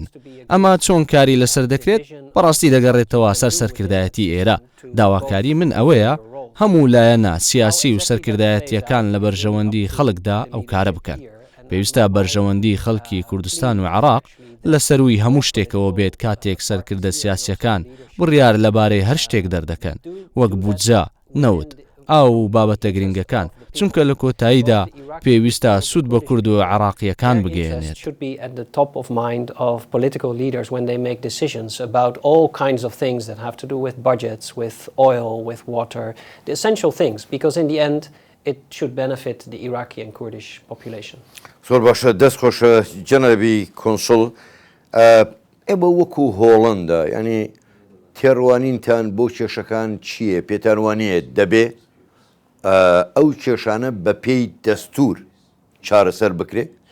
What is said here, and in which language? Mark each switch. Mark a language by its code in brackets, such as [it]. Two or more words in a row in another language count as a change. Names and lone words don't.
[ckb] ئەمە چۆن کاری لەسەر دەکرێت بەڕاستی دەگەڕێتەوە سەر سەرکردایەتی ئێرە داواکاری من ئەوەیە هەموو لایەنە سیاسی و سەرکردایەتیەکان لە بەرژەوەندی خەڵکدا ئەو کارە بکەن پێویستە بەرژەوەندی خەڵکی کوردستان و عێراق لە سەروی هەموو شتێکەوە بێت کاتێک سەرکردە سیاسیەکان بڕیار لەبارەی هەر شتێک دەردەکەن وەک بودجە نەوت ئاو بابەتە گرنگەکان چونکە لە کۆتاییدا پێویستە سوود بە کورد و عێراقیەکان بگەێنێت. [en] It should benefit the Iraqi and Kurdish population. [ckb] زۆر باشە دەست خۆشە جەنابی کۆنسڵ ئێمە وەکو هۆڵەندا ینی تێڕوانینتان بۆ کێشەکان چییە پێتان وانەیە دەبێ ئەو کێشانە بە پێی دەستور چارەسەر بکرێت؟